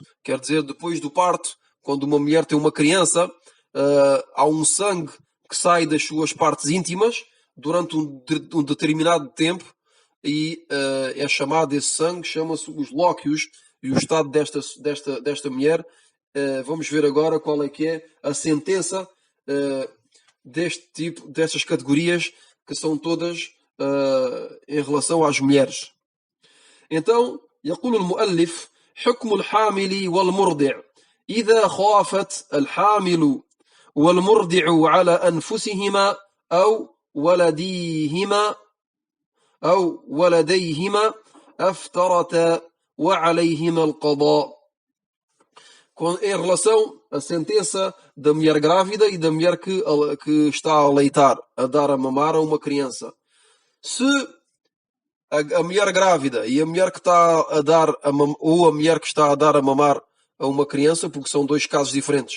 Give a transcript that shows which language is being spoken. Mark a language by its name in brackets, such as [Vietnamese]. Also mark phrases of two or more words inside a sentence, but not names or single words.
[Portuguese] Quer dizer, depois do parto, quando uma mulher tem uma criança, há um sangue que sai das suas partes íntimas durante um determinado tempo e é chamado esse sangue, chama-se os lóquios, e o estado desta mulher. Vamos ver agora qual é que é a sentença deste tipo, dessas categorias, que são todas em relação às mulheres. Então, [Arabic] يقول المؤلف: حكم الحامل والمرضع إذا خافت الحامل والمرضع على أنفسهما أو ولديهما أفترتا وعليهما القضاء. [Portuguese] Em relação à sentença da mulher grávida e da mulher que está a aleitar, a dar a mamar a uma criança. Se a mulher grávida e a mulher que está a dar ou a mulher que está a dar a mamar a uma criança, porque são 2 casos diferentes.